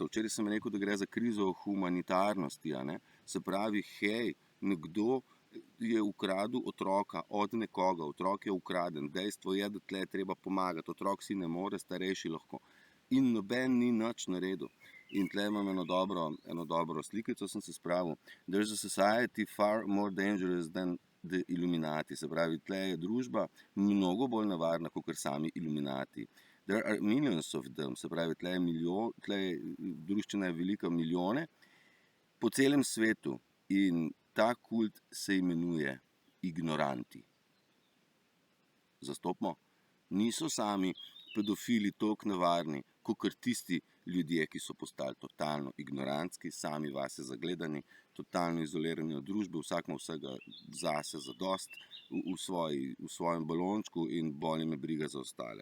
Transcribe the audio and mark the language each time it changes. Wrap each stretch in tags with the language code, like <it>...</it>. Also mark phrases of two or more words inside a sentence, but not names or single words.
<sl>Včeraj sem rekel, da gre za krizo humanitarnosti. Se pravi, hej, nekdo je ukradel otroka od nekoga, otrok je ukraden, dejstvo je, da tle treba pomagati, otrok si ne more, starejši lahko. In noben ni nič naredil. In tle imam eno dobro slikico, sem se spravil.</sl> <en>There's a society far more dangerous than the Illuminati.</en> <sl>Se pravi, tle je družba mnogo bolj nevarna, kot sami Illuminati.</sl> <en>There are millions of them.</en> <sl>Se pravi, tle je druščina je velika, milijone po celem svetu. In ta kult se imenuje ignoranti. Zastopimo? Niso sami pedofili toliko nevarni, kakor tisti ljudje, ki so postali totalno ignorantski, sami vase zagledani, totalno izolirani od družbe, vsak ima vsega zase zadost v svojem balončku in bolj me briga za ostale.</sl>